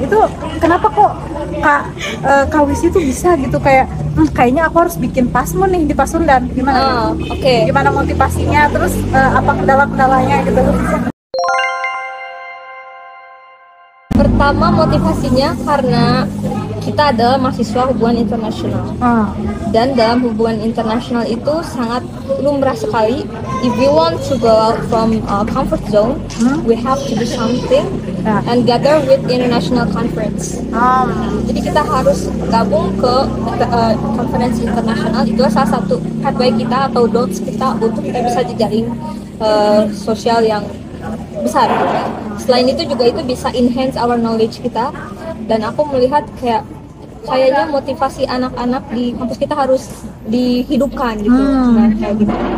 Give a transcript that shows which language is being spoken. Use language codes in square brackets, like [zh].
[id] Itu kenapa kok Kak Wisi tuh bisa gitu kayak kayaknya aku harus bikin Pasmun nih di Pasundan. Gimana? Gimana motivasinya? Terus apa kendala-kendalanya gitu? Pertama motivasinya karena kita adalah mahasiswa hubungan internasional. Dan dalam hubungan internasional itu sangat lumrah sekali. [en] If we want to go out from comfort zone, we have to do something and gather with international conference. [id] Jadi kita harus gabung ke konferensi internasional. Itu salah satu pathway kita atau dots kita untuk kita bisa jejaring sosial yang besar. Selain itu juga itu bisa [en] enhance our knowledge [id] kita. Dan aku melihat kayaknya motivasi anak-anak di kampus kita harus dihidupkan gitu. Nah, kayak gitu.